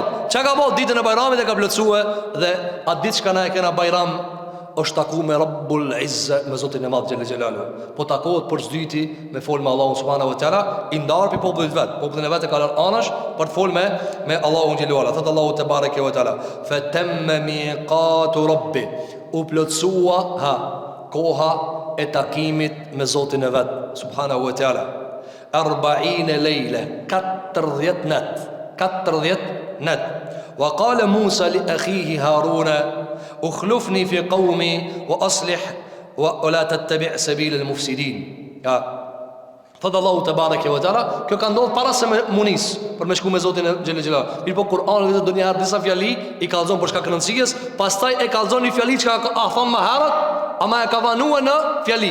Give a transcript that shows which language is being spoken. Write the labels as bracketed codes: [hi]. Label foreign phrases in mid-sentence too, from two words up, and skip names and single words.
[sq] Çka ka bëu ditën e Bajramit e ka plotësue dhe atë ditë shka na e kena Bajram është taku me [ar] رب العزة, [sq] me Zotin e Madh [ar] جل جلاله. [sq] Po takohet për zdyti me fol me Allahun [ar] سبحانه وتعالى, [sq] i ndar pi popullit vet. Popullin e vet e ka lënë anash për të fol me Allahun [ar] جل وعلا. [sq] Thot Allahu [ar] تبارك وتعالى, فتم ميقات ربه. [sq] U plotësua koha e takimit me Zotin e vet [ar] سبحانه وتعالى. [sq] 40 lejle, 40 net. [ar] وقال موسى لأخيه هارون اخلفني في قومي وأصلح ولا تتبع سبيل المفسدين. [sq] Thot Allahu [ar] تبارك وتعالى, [sq] kjo ka ndodhur para se me nis për me shku me Zotin e [ar] جل جلاله. [sq] Mir po Kur'ani vetë donjëherë disa fjali i kallzon për shkak të rëndësisë, pastaj e kallzon një fjali që ka thon më herët, ama e ka vanuar në fjali.